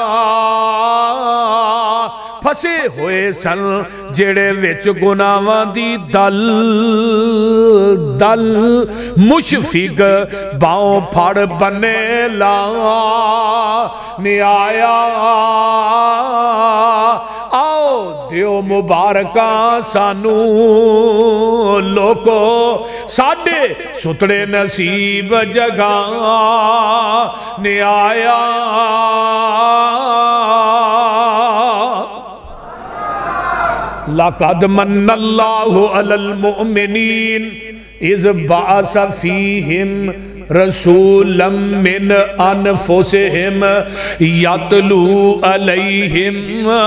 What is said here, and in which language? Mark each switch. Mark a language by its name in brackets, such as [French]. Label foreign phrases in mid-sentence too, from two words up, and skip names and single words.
[Punjabi] پھسے ہوئے سن جڑے وچ گناہاں دی دل دل، مشفق باؤں پھڑ بنے لا آیا. آؤ دیو مبارکاں سانو لوکو ساڈے ستڑے نصیب جگاں آیا. [Arabic] لَقَدْ مَنَّ اللَّهُ عَلَى الْمُؤْمِنِينَ إِذْ بَعَثَ فِيهِمْ رَسُولًا مِّنْ أَنفُسِهِمْ يَتْلُو عَلَيْهِمْ